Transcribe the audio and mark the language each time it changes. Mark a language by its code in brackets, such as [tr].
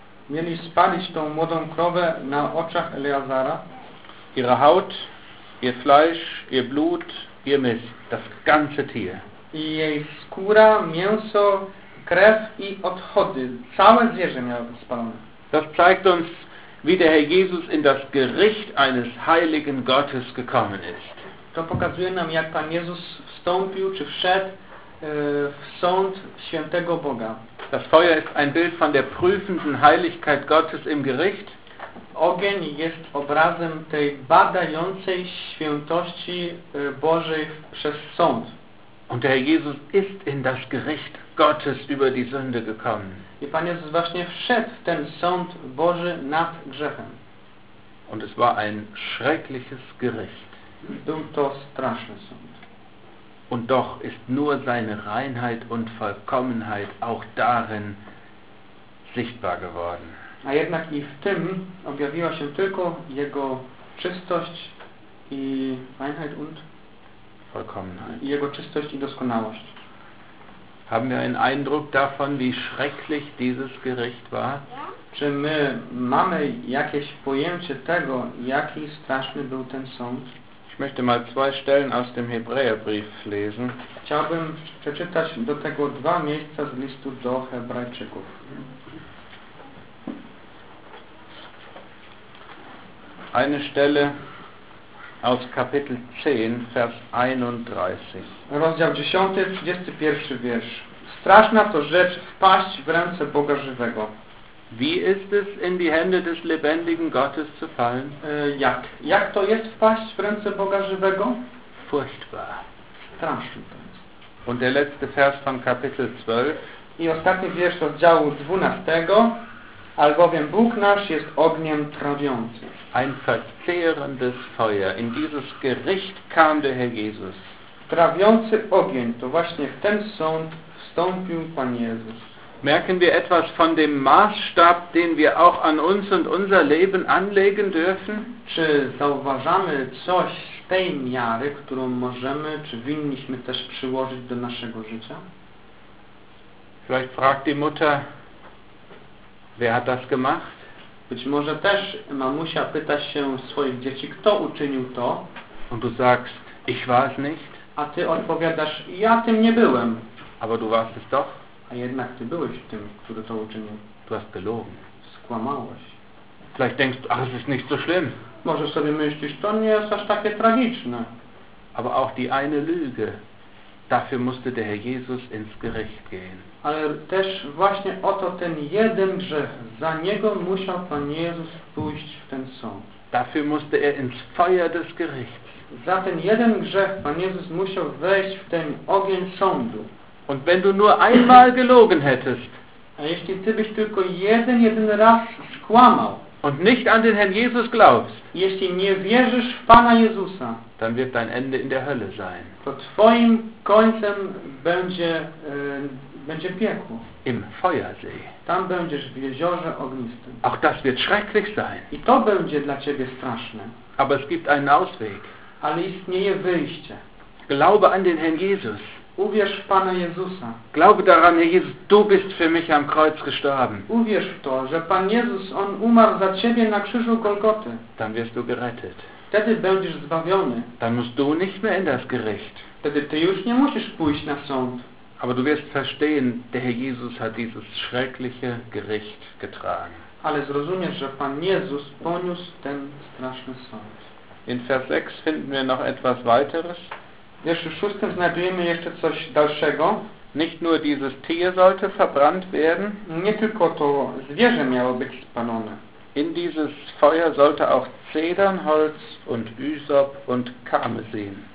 [pl] Mieli spalić tą młodą krowę na oczach Eleazara. [de] Ihre Haut, ihr Fleisch, ihr Blut, ihr Mist, das ganze Tier. [pl] I jej skóra, mięso, krew i odchody. Całe zwierzę miało być spalone. [de] Das zeigt uns, wie der Herr Jesus in das Gericht eines heiligen Gottes gekommen ist. [pl] To pokazuje nam, jak Pan Jezus wstąpił, czy wszedł w sąd świętego Boga. [de] Das Feuer ist ein Bild von der prüfenden Heiligkeit Gottes im Gericht. [pl] Ogień jest obrazem tej badającej świętości Bożej przez sąd. [de] Und der Herr Jesus ist in das Gericht Gottes über die Sünde gekommen. [pl] I Pan Jezus właśnie wszedł w ten sąd Boży nad grzechem. [de] Und es war ein schreckliches Gericht. [pl] Był to straszny sąd. [de] Und doch ist nur seine Reinheit und Vollkommenheit auch darin sichtbar geworden. [pl] A jednak i w tym objawiła się tylko jego czystość i [de] Reinheit und Vollkommenheit. [pl] Jego czystość i doskonałość. [de] Haben wir einen Eindruck davon, wie schrecklich dieses Gericht war? [pl] Czy my mamy jakieś pojęcie tego, jaki straszny był ten sąd? [de] Ich möchte mal zwei Stellen aus dem Hebräerbrief lesen. [pl] Chciałbym przeczytać do tego dwa miejsca z listu do Hebrajczyków. [de] Eine Stelle aus Kapitel 10, Vers 31. [pl] Rozdział 10, 31 wiersz. Straszna to rzecz wpaść w ręce Boga żywego. [de] Wie ist es in die Hände des lebendigen Gottes zu fallen? [pl] Jak? Jak to jest wpaść w ręce Boga żywego? [de] Furchtbar. [pl] Straszny to jest. [de] Und der letzte Vers von Kapitel 12. [pl] I ostatni wiersz rozdziału 12. Albowiem Bóg nasz jest ogniem trawiącym. [de] Ein verzehrendes Feuer. In dieses Gericht kam der Herr Jesus. [pl] Trawiący ogień, to właśnie w ten sąd wstąpił Pan Jezus. [de] Merken wir etwas von dem Maßstab, den wir auch an uns und unser Leben anlegen dürfen? [pl] Czy zauważamy coś z tej miary, którą możemy, czy winniśmy też przyłożyć do naszego życia? [de] Vielleicht fragt die Mutter, wer hat das gemacht? [pl] Być może też mamusia pyta się swoich dzieci, kto uczynił to? [de] Und du sagst, ich war es nicht. [pl] A ty odpowiadasz, ja tym nie byłem. [de] Aber du warst es doch. [pl] A jednak ty byłeś tym, który to uczynił. [de] Du hast gelogen. [pl] Skłamałeś. [de] Vielleicht denkst du, ach, es ist nicht so schlimm. [pl] Może sobie myślisz, to nie jest aż takie tragiczne. [de] Aber auch die eine Lüge. Dafür musste der Herr Jesus ins Gericht gehen. [pl] Ale też właśnie oto ten jeden grzech. Za niego musiał Pan Jezus pójść w ten sąd. [de] Dafür musste er ins Feuer des Gerichts. [pl] Za ten jeden grzech Pan Jezus musiał wejść w ten ogień sądu. [de] Und wenn du nur einmal gelogen hättest. [pl] A jeśli ty byś tylko jeden raz skłamał. [de] Und nicht an den Herrn Jesus glaubst. [pl] Jeśli nie wierzysz w Pana Jezusa. [de] Dann wird dein Ende in der Hölle sein. [pl] To twoim końcem będzie, będzie piekło. [de] Im Feuersee. [pl] Tam będziesz w jeziorze ognistym. [de] Auch das wird schrecklich sein. [pl] I to będzie dla ciebie straszne. [de] Aber es gibt einen Ausweg. [pl] Ale istnieje wyjście. [de] Glaube an den Herrn Jesus. [pl] Uwierz w Pana Jezusa. [de] Glaube daran, Herr Jesus, du bist für mich am Kreuz gestorben. [pl] Uwierz w to, że Pan Jezus, on umarł za ciebie na krzyżu Golgoty. [de] Dann wirst du gerettet. [pl] Wtedy będziesz zbawiony. [de] Dann musst du nicht mehr in das Gericht. [pl] Wtedy ty już nie musisz pójść na sąd. [de] Aber du wirst verstehen, der Herr Jesus hat dieses schreckliche Gericht getragen. [pl] Ale zrozumiesz, że Pan Jezus poniósł ten straszny sąd. [de] In Vers 6 finden wir noch etwas weiteres. [pl] W wierszu 6 znajdujemy jeszcze coś dalszego. [de] Nicht nur dieses Tier sollte verbrannt werden. [pl] Nie tylko to zwierzę miało być spalone. [de] In dieses Feuer sollte auch Zedernholz und Üsop und Karmesin.